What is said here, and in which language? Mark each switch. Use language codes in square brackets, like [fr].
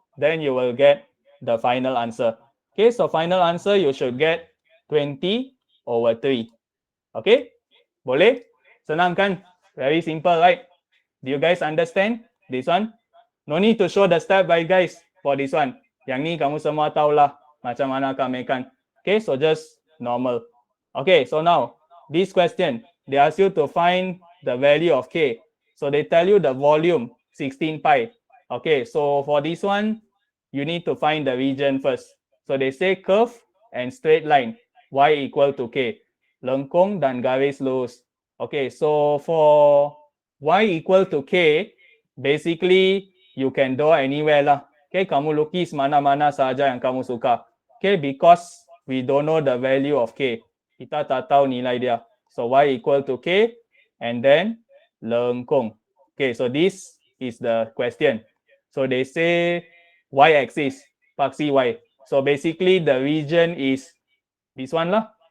[en] Then you will get the final answer. Okay, so final answer you should get 20 over 3. Okay, [ms] boleh? Senang kan? [en] Very simple, right? Do you guys understand this one? No need to show the step by guys for this one. [ms] Yang ni kamu semua tahulah macam mana kamikan. [en] Okay, so just normal. Okay, so now this question, they ask you to find the value of K. So they tell you the volume 16 pi. Okay, so for this one, you need to find the region first. So they say curve and straight line y equal to K. [ms] Lengkung dan garis lurus. [en] Okay, so for y equal to K, basically you can draw anywhere lah. [ms] Okay, kamu lukis mana-mana saja yang kamu suka. [en] Okay, because we don't know the value of K. [ms] Kita tak tahu nilai dia. [en] So y equal to K and then lengkung. Okay, so this is the question. So they say y-axis, [ms] paksi y. [en] So basically the region is this one lah.